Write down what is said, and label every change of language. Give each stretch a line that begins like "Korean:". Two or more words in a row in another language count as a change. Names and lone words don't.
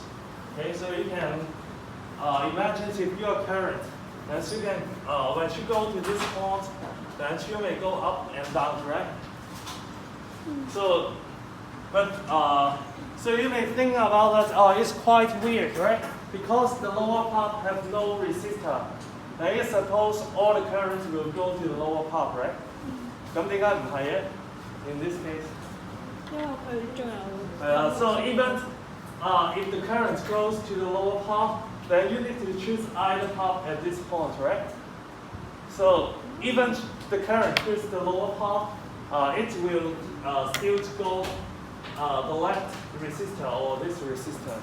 English: Okay, so you can imagine if your current, then you can when you go to this point, then you may go up and down, right? So, but so you may think about that. Oh, it's quite weird, right? Because the lower part have no resistor. Then you suppose all the currents will go to the lower part, right?
Cantonese: 咁點解唔係嘅
English: in this case?
Cantonese: 因為佢仲有。
English: So even if the current goes to the lower part, then you need to choose either part at this point, right? So even the current chooses the lower part, it will still go the left resistor or this resistor.